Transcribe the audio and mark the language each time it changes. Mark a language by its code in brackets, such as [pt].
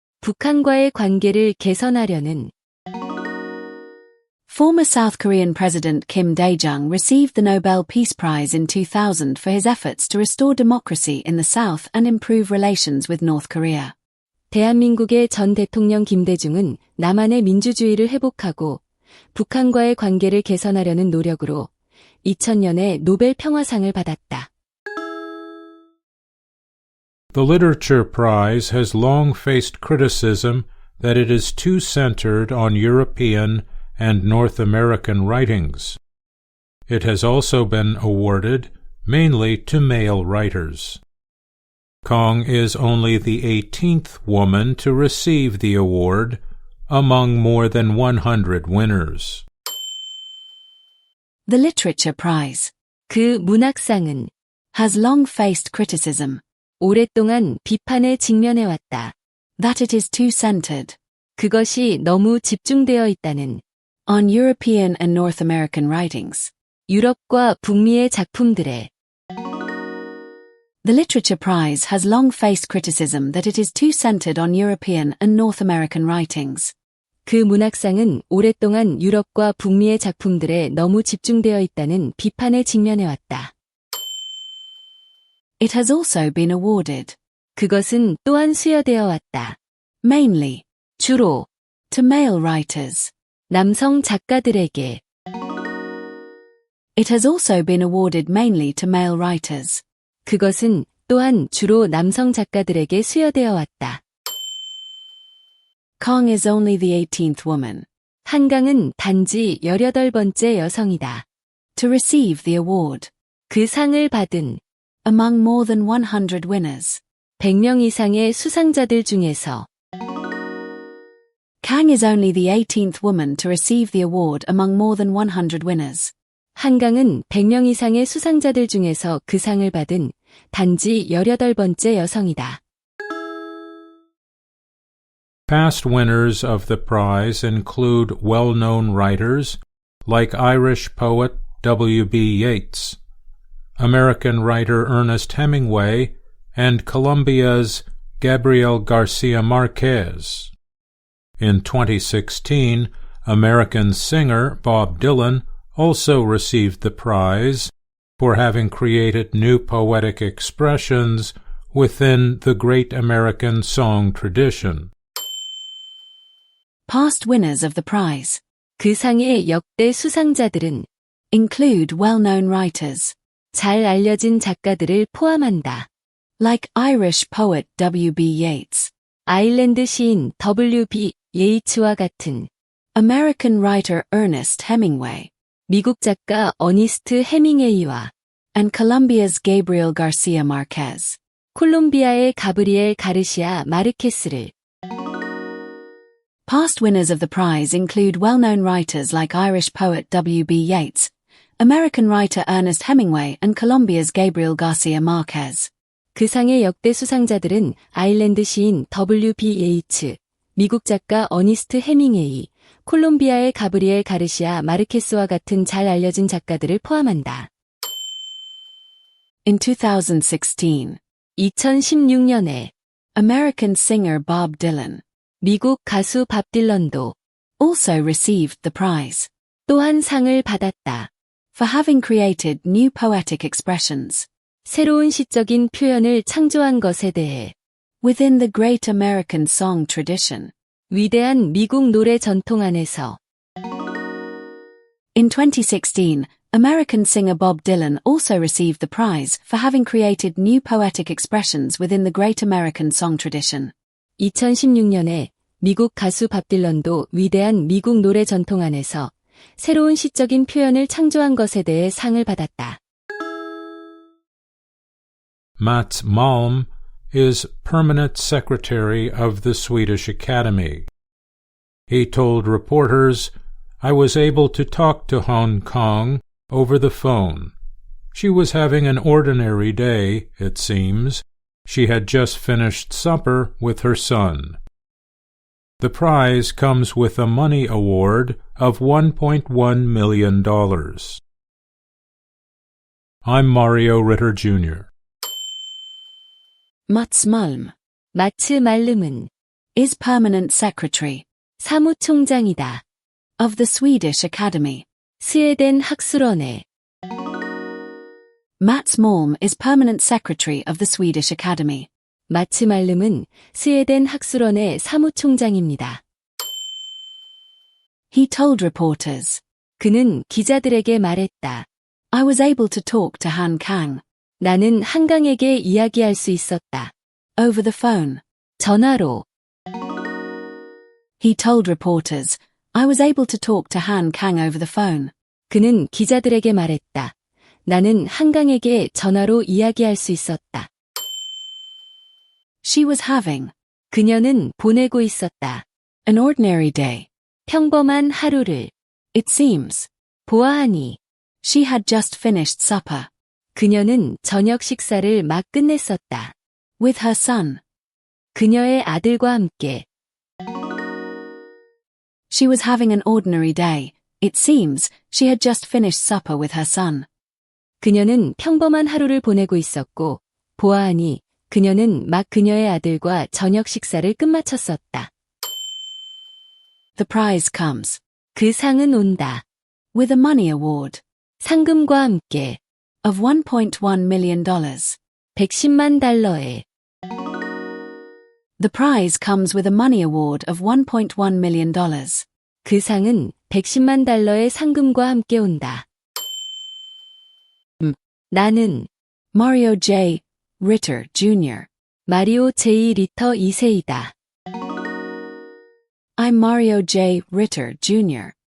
[ko] 북한과의 관계를 개선하려는 [en] Former South Korean President Kim Dae-jung received the Nobel Peace Prize in 2000 for his efforts to restore democracy in the South and improve relations with North Korea. [ko] 대한민국의 전 대통령 김대중은 남한의 민주주의를 회복하고 북한과의 관계를 개선하려는 노력으로 2000년에 노벨 평화상을 받았다. [en] The Literature Prize has long faced criticism that it is too centered on European and North American writings. It has also been awarded mainly to male writers. Kong is only the 18th woman to receive the award among more than 100 winners. The Literature Prize [ko] 그 문학상은 [en] has long faced criticism [ko] 오랫동안 비판에 직면해왔다. [en] that it is too centered [ko] 그것이 너무 집중되어 있다는 [en] on European and North American writings. [ko] 유럽과 북미의 작품들에 [en] The Literature Prize has long faced criticism that it is too centered on European and North American writings. [ko] 그 문학상은 오랫동안 유럽과 북미의 작품들에 너무 집중되어 있다는 비판에 직면해왔다. [en] It has also been awarded [ko] 그것은 또한 수여되어 왔다. [en] mainly [ko] 주로 [en] to male writers. [ko] 남성 작가들에게 [en] It has also been awarded mainly to male writers. [ko] 그것은 또한 주로 남성 작가들에게 수여되어 왔다. [en] Kong is only the 18th woman [ko] 한강은 단지 18번째 여성이다. [en] to receive the award [ko] 그 상을 받은 [en] among more than 100 winners. [ko] 100명 이상의 수상자들 중에서 [en] Kang is only the 18th woman to receive the award among more than 100 winners. [ko] 한강은 100명 이상의 수상자들 중에서 그 상을 받은 단지 18번째 여성이다. [en] Past winners of the prize include well-known writers like Irish poet W.B. Yeats, American writer Ernest Hemingway, and Colombia's Gabriel Garcia Marquez. In 2016, American singer Bob Dylan also received the prize for having created new poetic expressions within the great American song tradition. Past winners of the prize [ko] 그 상의 역대 수상자들은 [en] include well-known writers [ko] 잘 알려진 작가들을 포함한다. [en] Like Irish poet W.B. Yeats, [ko] 아일랜드 시인 W.B. 예이츠와 같은 [en] American writer Ernest Hemingway, [ko] 미국 작가 어니스트 해밍웨이와 [en] and Colombia's Gabriel Garcia Marquez. [ko] 콜롬비아의 가브리엘 가르시아 마르케스를 [en] Past winners of the prize include well-known writers like Irish poet W.B. Yeats, American writer Ernest Hemingway and Colombia's Gabriel Garcia Marquez. [ko] 그 상의 역대 수상자들은 아일랜드 시인 W.B. 예이츠, 미국 작가 어니스트 해밍웨이, 콜롬비아의 가브리엘 가르시아 마르케스와 같은 잘 알려진 작가들을 포함한다. [en] In 2016, [ko] 2016년에 [en] American singer Bob Dylan [ko] 미국 가수 밥 딜런도 [en] also received the prize [ko] 또한 상을 받았다. [en] for having created new poetic expressions [ko] 새로운 시적인 표현을 창조한 것에 대해 [en] within the great American song tradition. [ko] 위대한 미국 노래 전통 안에서 [en] In 2016, American singer Bob Dylan also received the prize for having created new poetic expressions within the great American song tradition. [ko] 2016년에 미국 가수 밥 딜런도 위대한 미국 노래 전통 안에서 새로운 시적인 표현을 창조한 것에 대해 상을 받았다. [en] Mats Malm is permanent secretary of the Swedish Academy. He told reporters, "I was able to talk to Hong Kong over the phone. She was having an ordinary day, it seems. She had just finished supper with her son." The prize comes with a money award of $1.1 million. I'm Mario Ritter Jr. Mats Malm [ko] 마츠 말름은 [en] is permanent secretary [ko] 사무총장이다. [en] of the Swedish Academy. [ko] 스웨덴 학술원의 [en] Mats Malm is permanent secretary of the Swedish Academy. [ko] 마츠 말름은 스웨덴 학술원의 사무총장입니다. [en] He told reporters, [ko] 그는 기자들에게 말했다. [en] "I was able to talk to Han Kang [ko] 나는 한강에게 이야기할 수 있었다. [en] over the phone." [ko] 전화로. [en] He told reporters, "I was able to talk to Han Kang over the phone." [ko] 그는 기자들에게 말했다. 나는 한강에게 전화로 이야기할 수 있었다. [en] She was having [ko] 그녀는 보내고 있었다. [en] an ordinary day. [ko] 평범한 하루를. [en] It seems [ko] 보아하니. [en] she had just finished supper [ko] 그녀는 저녁 식사를 막 끝냈었다. [en] with her son. [ko] 그녀의 아들과 함께. [en] She was having an ordinary day. It seems she had just finished supper with her son. [ko] 그녀는 평범한 하루를 보내고 있었고, 보아하니 그녀는 막 그녀의 아들과 저녁 식사를 끝마쳤었다. [en] The prize comes [ko] 그 상은 온다. [en] with a money award [ko] 상금과 함께 [en] of $1.1 million. [ko] 110만 달러에 [en] The prize comes with a money award of $1.1 million. [ko] 그 상은 110만 달러의 상금과 함께 온다. 나는 [en] Mario J. Ritter Jr. [ko] 마리오 J. 리터 2세이다. [en] I'm Mario J. Ritter Jr.